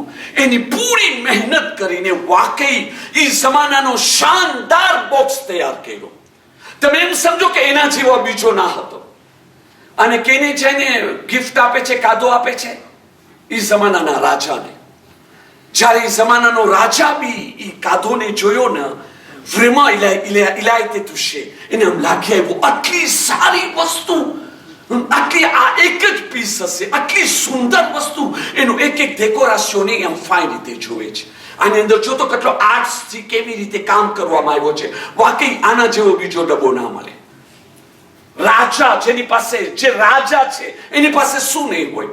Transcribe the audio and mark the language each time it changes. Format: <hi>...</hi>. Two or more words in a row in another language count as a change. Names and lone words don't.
<gu>એની પૂરી મહેનત કરીને વાકઈ એ જમાનાનો શાનદાર બોક્સ તૈયાર કર્યો. તમે એમ સમજો કે એના જેવો બીજો ના હતો. અને કેને જઈને ગિફ્ટ આપે છે, કાદો આપે છે? એ જમાનાના રાજાને. જ્યારે એ જમાનાનો રાજા બી એ કાદોને જોયો ને,</gu> <fr>vraiment il a été touché.</fr> <gu>એને એમ લાગે આટલી સારી વસ્તુ, આટલી આ એક જ પીસ હશે, આટલી સુંદર વસ્તુ, એનું એક એક ડેકોરેશન એમ ફાઇન રીતે જોવે છે. આની અંદર જો તો કેટલો આર્ટ્સથી કેવી રીતે કામ કરવામાં આવ્યો છે. વાકઈ આના જેવો બીજો ડબ્બો ના મળે. રાજા જેની પાસે, જે રાજા છે એની પાસે શું નહીં હોય.</gu>